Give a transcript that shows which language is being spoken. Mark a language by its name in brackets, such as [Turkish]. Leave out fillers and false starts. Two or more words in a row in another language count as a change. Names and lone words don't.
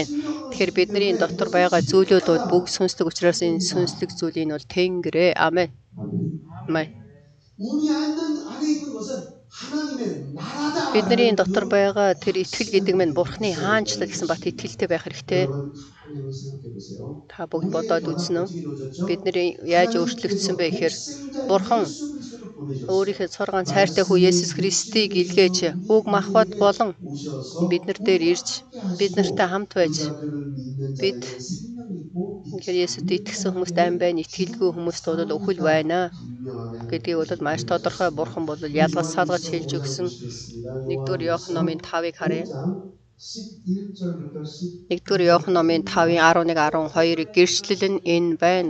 [Mongolian] Тэгэхээр бидний дотор байгаа зүйлүүд бол бүгд сүнслэг учраас энэ сүнслэг зүйлийг бол Тэнгэрээ. Амен. Амен. Бидний дотор байгаа тэр итгэл гэдэг нь Бурхны хаанчлал гэсэн бат итгэлтэй байх хэрэгтэй. [Korean] 여러분 가만히 생각해 보세요. [Mongolian] Та бүгд бодоод [Korean] 우리의 [Mongolian] үзнэ үү? [Korean] 어떻게 이루어졌죠? [Mongolian] Бидний яаж өөрчлөгдсөн бэ гэхээр [Korean] 독생자 [Mongolian] Бурхан [Korean] 예수 그리스도를 보내셨어요. [Mongolian] өөрийнхөө цор ганц хайртай хүү Есүс Христийг илгээж уг махбат болон [Korean] 오셔서 [Mongolian] бид нар дээр irж бид нартай хамт байж [Korean] 그를 믿는 [Mongolian] бид [Korean] 자에게는 생명이 있고 [Mongolian] тэгэхээр Есүст итгэсэн хүмүүст айн байна, итгэлгүй хүмүүст бол үхэл байна [Korean] 분명하게 [Mongolian] гэдгийг бол маш тодорхой Бурхан бол ялгаж салгаж хэлж өгсөн. 1-р Иохан номын 5-ыг харъя. 1-р Иохан номын 5-ын 11-12 гэрчлэл нь энэ байна.